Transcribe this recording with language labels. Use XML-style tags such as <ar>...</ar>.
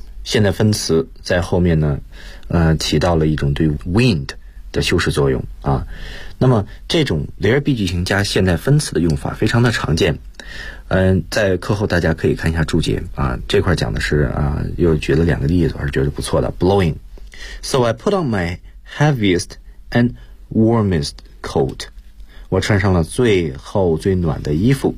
<zh>现在分词在后面呢，起到了一种对 wind 的修饰作用啊。那么这种 there be 句型加现在分词的用法非常的常见。在课后大家可以看一下注解啊，这块讲的是啊，又觉得两个例子还是觉得不错的 blowing。</zh> <en>So I put on my heaviest and warmest coat.</en> <zh>我穿上了最厚最暖的衣服。</zh>